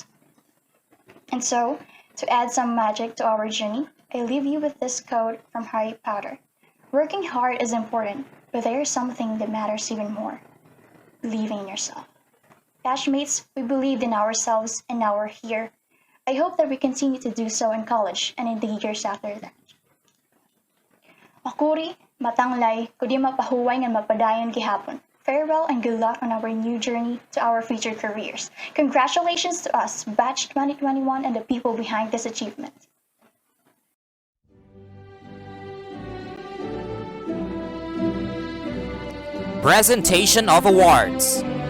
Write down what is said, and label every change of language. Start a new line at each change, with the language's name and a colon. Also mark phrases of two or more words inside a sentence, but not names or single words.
English: And so, to add some magic to our journey, I leave you with this quote from Harry Potter. Working hard is important, but there is something that matters even more. Believing in yourself. Batchmates, we believed in ourselves and now we're here. I hope that we continue to do so in college and in the years after that.
Waray: Makuri, matanglay, kudi mapahuway nga mapadayon gihapon.
English: Farewell and good luck on our new journey to our future careers. Congratulations to us, Batch 2021, and the people behind this achievement. Presentation of awards.